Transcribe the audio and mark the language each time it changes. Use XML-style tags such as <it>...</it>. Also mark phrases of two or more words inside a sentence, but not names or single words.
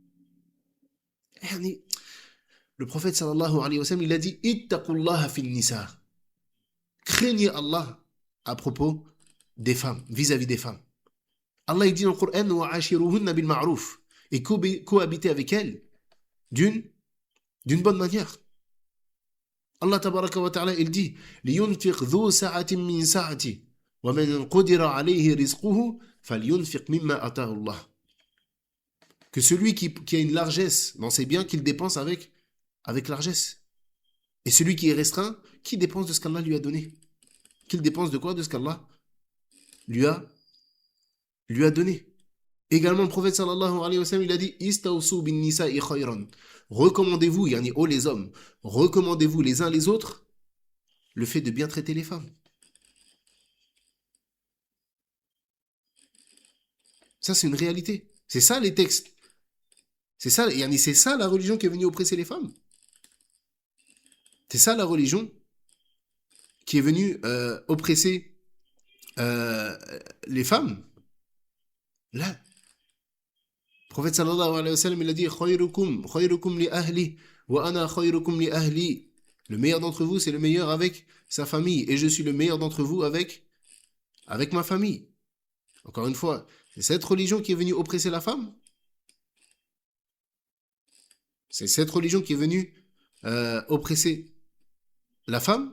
<fr>Le prophète</fr> <ar>صلى الله عليه وسلم,</ar> <fr>il a dit «</fr> <ar>اتقوا الله في النساء</ar> <fr>» craignez Allah à propos des femmes, vis-à-vis des femmes. Allah il dit dans le Coran «</fr> <ar>وعاشروهن بالمعروف</ar> <fr>» et cohabiter avec elles d'une bonne manière. Allah</fr> <ar>تبارك وتعالى</ar> <fr>il dit «</fr> <ar>لينفق ذو سعة من سعته ومن قدر عليه رزقه فلينفق مما آتاه الله</ar> <fr>» que celui qui a une largesse dans ses biens, qu'il dépense avec largesse. Et celui qui est restreint, qui dépense de ce qu'Allah lui a donné. Qu'il dépense de quoi? De ce qu'Allah lui a donné. Également, le prophète</fr> <ar>صلى الله عليه وسلم,</ar> <fr>il a dit</fr> <ar>استوصوا بالنساء خيرا.</ar> <fr>Recommandez-vous, les hommes, recommandez-vous les uns les autres le fait de bien traiter les femmes. Ça, c'est une réalité. C'est ça les textes. C'est ça la religion qui est venue oppresser les femmes. C'est ça la religion qui est venue oppresser les femmes. Là, le prophète</fr> <ar>صلى الله عليه وسلم,</ar> <fr>il a dit</fr> <ar>خيركم لأهله وأنا خيركم لأهلي.</ar> <fr>Le meilleur d'entre vous, c'est le meilleur avec sa famille. Et je suis le meilleur d'entre vous avec ma famille. Encore une fois, c'est cette religion qui est venue oppresser la femme. C'est cette religion qui est venue oppresser la femme.</fr>